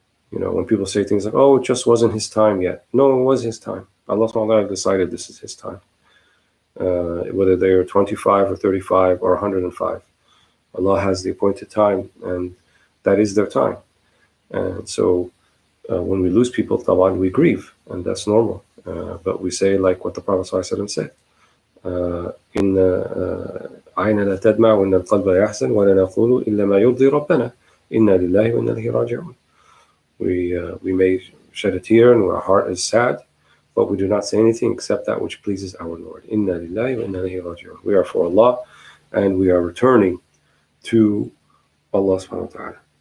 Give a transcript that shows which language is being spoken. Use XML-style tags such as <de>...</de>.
<en>When people say things like, oh, it just wasn't His time yet. No, it was His time. Allah subhanahu wa ta'ala decided this is His time. Whether they are 25 or 35 or 105. Allah has the appointed time, and that is their time. And so when we lose people, taban, we grieve, and that's normal. But we say like what the Prophet ﷺ said,</en> <ar>إن عين لا تدمع وإن القلب يحزن ولا نقول إلا ما يرضي ربنا إنا لله وإنا إليه راجعون.</ar> <en>We may shed a tear and our heart is sad, but we do not say anything except that which pleases our Lord. Inna lillahi wa inna ilayhi raji'un. We are for Allah, and we are returning to Allah subhanahu wa ta'ala.</en>